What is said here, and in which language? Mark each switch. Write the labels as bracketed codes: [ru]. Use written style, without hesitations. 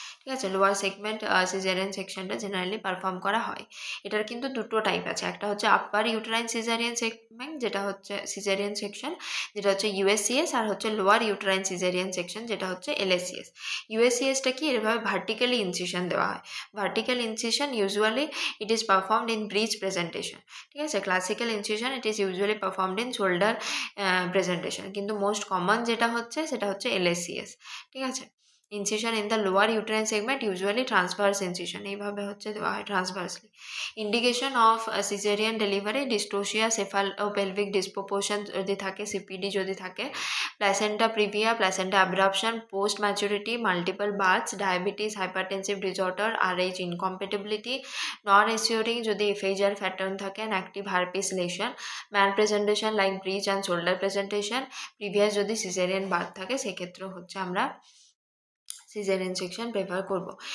[bn] ঠিক আছে, lower segment caesarean সেকশনটা জেনারেলি পারফর্ম করা হয়। এটার কিন্তু দুটো টাইপ আছে, একটা হচ্ছে আপার ইউটেরাইন সিজারিয়ান সেগমেন্ট, যেটা হচ্ছে সিজারিয়ান সেকশন, যেটা হচ্ছে USCS, আর হচ্ছে লোয়ার ইউটেরাইন সিজারিয়ান সেকশন, যেটা হচ্ছে LSCS। USCSটা কি? এভাবে ভার্টিক্যালি ইনসিউশন দেওয়া হয়। [en] Vertical incision usually it is performed in breech presentation. [bn] ঠিক আছে, classical incision [en] it is usually performed in shoulder presentation, [bn] কিন্তু মোস্ট কমন যেটা হচ্ছে সেটা হচ্ছে LSCS। [en] ঠিক আছে, incision in the lower uterine segment usually transverse incision, [bn] এইভাবে হচ্ছে দেওয়া হয় [en] Transversely. Indication of caesarean delivery, dystocia, cephalopelvic disproportion যদি থাকে, CPD যদি থাকে, placenta previa, placenta abruption, post maturity, multiple births, diabetes, hypertensive disorder, RH incompatibility, non reassuring যদি FHR pattern থাকে, and active herpes lesion, mal presentation like breech and shoulder presentation, previous যদি caesarean birth থাকে, [bn] সেক্ষেত্রে হচ্ছে আমরা সিজারিয়ান সেকশন প্রেফার করব।